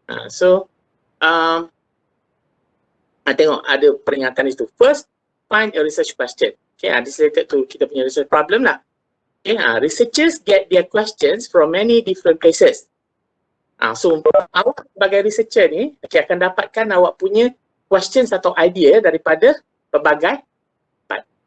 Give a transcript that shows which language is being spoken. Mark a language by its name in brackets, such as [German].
[Malay] So tengok ada peringatan itu. [English] First, find a research question. This related to [Malay] kita punya [English] research problem lah. Researchers get their questions from many different places. [Malay] So awak sebagai researcher ni akan dapatkan awak punya questions atau idea daripada pelbagai part.